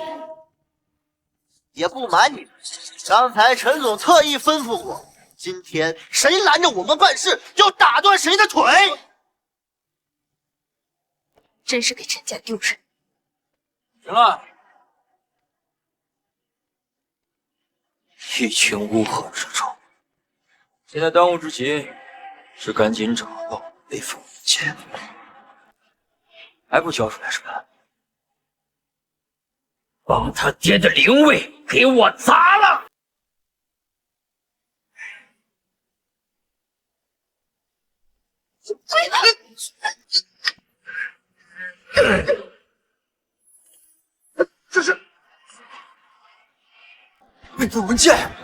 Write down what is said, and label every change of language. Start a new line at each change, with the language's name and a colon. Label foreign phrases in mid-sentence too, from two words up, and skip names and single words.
Chinese: 也不瞞你，剛才陳總特意吩咐過，今天誰攔着我們辦事，就打斷誰的腿。真是給陳家丟人！行了。一群烏合之眾，現在當務之急是趕緊找到那份文件，還不交出來是吧？把他爹的靈位給我砸了！這是那份文件。